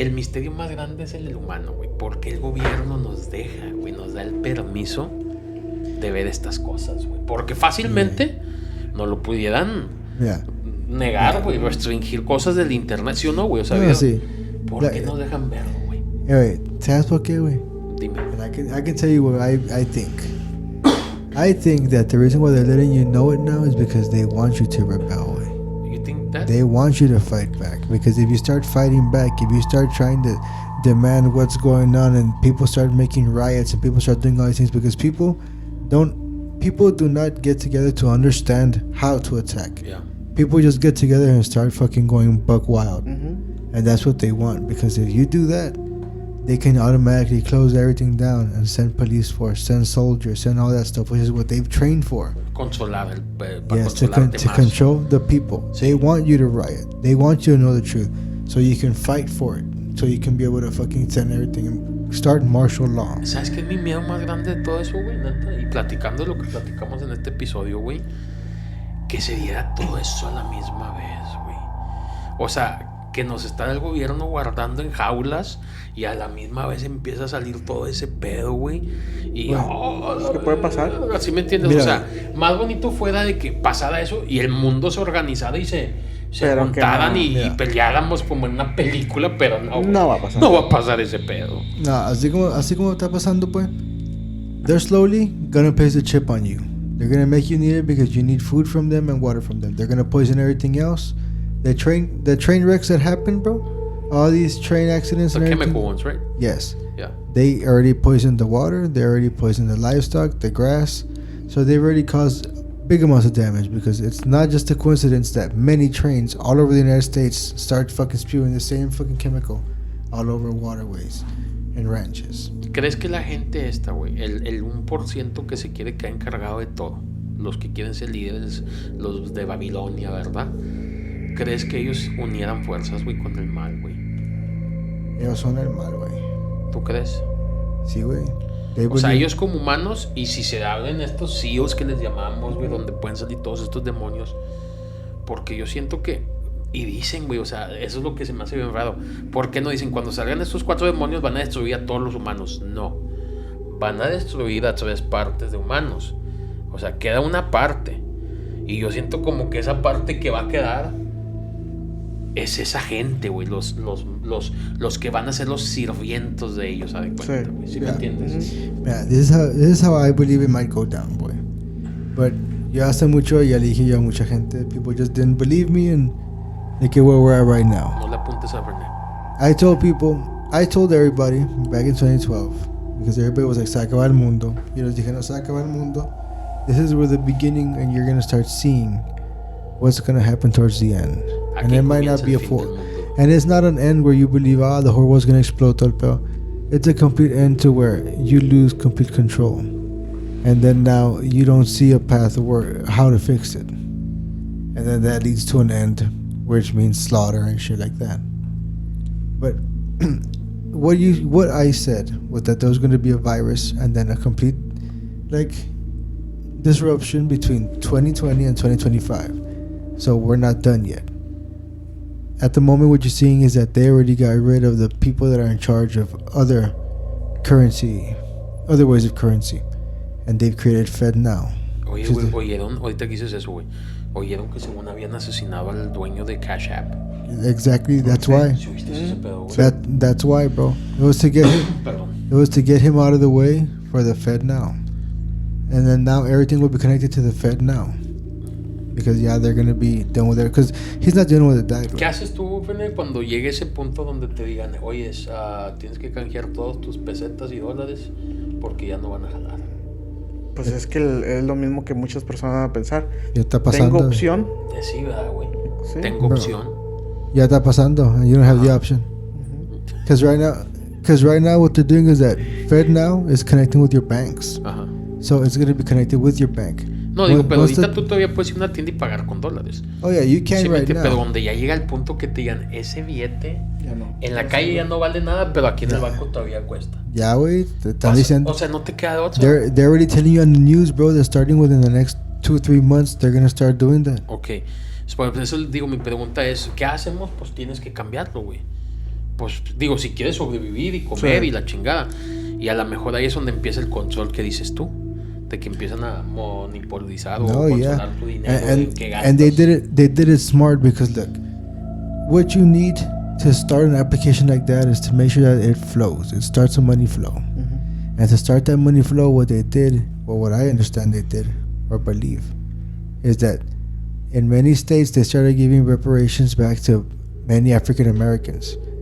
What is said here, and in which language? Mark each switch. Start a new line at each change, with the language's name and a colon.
Spanish: El misterio más grande es el humano, güey. Porque el gobierno nos deja, güey, nos da el permiso de ver estas cosas, güey. Porque fácilmente no lo pudieran negar, güey, restringir cosas del internet, ¿sí o no, güey? O sea, ¿por qué nos dejan verlo, güey? ¿Sabes por qué, güey? Dime.
English: I can tell you what I think. I think that the reason why they're letting you know it now is because they want you to rebel, güey. You think that? They want you to fight back, because if you start fighting back, if you start trying to demand what's going on, and people start making riots and people start doing all these things, because people do not get together to understand how to attack. Yeah. People just get together and start fucking going buck wild. And that's what they want, because if you do that, they can automatically close everything down and send police force, send soldiers, send all that stuff, which is what they've trained for.
Spanish: Controlar
English: to control the people.
Spanish: Sí.
English: They want you to riot. They want you to know the truth, so you can fight for it, so you can be able to fucking send everything and start martial law.
Spanish: ¿Sabes qué es mi miedo más grande de todo eso, güey? Neta, y platicando lo que platicamos en este episodio, güey, que se diera todo eso a la misma vez, güey. O sea, que nos está el gobierno guardando en jaulas y a la misma vez empieza a salir todo ese pedo, güey. Y ¿qué puede pasar? Así me entiendes. Mira, o sea, más bonito fuera de que pasara eso y el mundo se organizara y se juntaran y peleáramos como en una película, pero no va a pasar. No va a pasar ese pedo. No, así como está pasando, pues,
English: they're slowly gonna place the chip on you. They're gonna make you need it because you need food from them and water from them. They're gonna poison everything else. The train wrecks that happen, bro, all these train accidents, the chemical ones, right? Yes. Yeah. They already poisoned the water. They already poisoned the livestock, the grass. So they've already caused big amounts of damage, because it's not just a coincidence that many trains all over the United States start fucking spewing the same fucking chemical all over waterways and ranches.
Spanish: ¿Crees que la gente esta, güey, el 1% que se quiere quedar encargado de todo, los que quieren ser líderes, los de Babilonia, ¿verdad? ¿Crees que ellos unieran fuerzas, güey, con el mal, güey? Ellos son el mal, güey. ¿Tú crees? Sí, güey. O sea, ellos como humanos, y si se abren estos CEOs que les llamamos, güey, donde pueden salir todos estos demonios, porque yo siento que Y dicen, güey, o sea, eso es lo que se me hace bien raro. ¿Por qué no dicen, cuando salgan estos 4 demonios van a destruir a todos los humanos? No. Van a destruir a 3 partes de humanos. O sea, queda una parte. Y yo siento como que esa parte que va a quedar es esa gente, güey. Los que van a ser los sirvientos de ellos, ¿sabes? ¿Sí me entiendes?
English: Yeah, this is how I believe it might go down, boy. But
Spanish: yo hace mucho ya le dije yo a mucha gente.
English: People just didn't believe me and look at where we're at right now.
Spanish: No le apuntes a René.
English: I told everybody back in 2012, because everybody was like,
Spanish: se acaba el mundo. Y les dije, no se acaba el mundo.
English: This is where the beginning, and you're going to start seeing what's going to happen towards the end. And it might not be a full. And it's not an end where you believe, the whole world's going to explode. It's a complete end to where you lose complete control. And then now you don't see a path of how to fix it. And then that leads to an end, which means slaughter and shit like that. But what I said was that there was going to be a virus and then a complete disruption between 2020 and 2025. So we're not done yet. At the moment, what you're seeing is that they already got rid of the people that are in charge of other ways of currency, and they've created Fed now.
Spanish: Oye, güey, oyeron, ahorita que dices eso, güey, oyeron que según habían asesinado al dueño de Cash App.
English: Exactly, that's why. That's why, bro. It was to get him. It was to get him out of the way for the Fed now, and then now everything will be connected to the Fed now. Because they're gonna be done with it. Because he's not dealing with it that way.
Spanish: ¿Qué haces tú, René, cuando llegue ese punto donde te digan, oye, tienes que canjear todos tus pesetas y dólares porque ya no van a jalar? Pues es que es lo mismo que muchas personas van a pensar. Ya está pasando. Tengo opción. Sí, ¿verdad, güey? Sí. Tengo opción. Ya está pasando,
English: and you don't have the option. Because right now, what they're doing is that Fed now is connecting with your banks. So it's gonna be connected with your bank.
Spanish: No, digo, pero ahorita tú todavía puedes ir a una tienda y pagar con dólares.
English: Oh, yeah, you can right now.
Spanish: Pero donde ya llega el punto que te digan, ese billete en la calle ya no vale nada, pero aquí en el banco todavía cuesta. Ya, güey, te están diciendo. O sea, no te queda de otra.
English: They're already telling you on the news, bro, they're starting within the next 2-3 months, they're gonna start doing that. Ok.
Spanish: Por eso digo, mi pregunta es, ¿qué hacemos? Pues tienes que cambiarlo, güey. Pues digo, si quieres sobrevivir y comer y la chingada. Y a lo mejor ahí es donde empieza el control que dices tú. De que empiezan a monopolizar o controlar tu dinero en que gastas.
English: And they did it smart because look, what you need to start an application like that is to make sure that it flows. It starts a money flow. And to start that money flow, what they did, or what I understand they did or believe, is that in many states they started giving reparations back to many African Americans.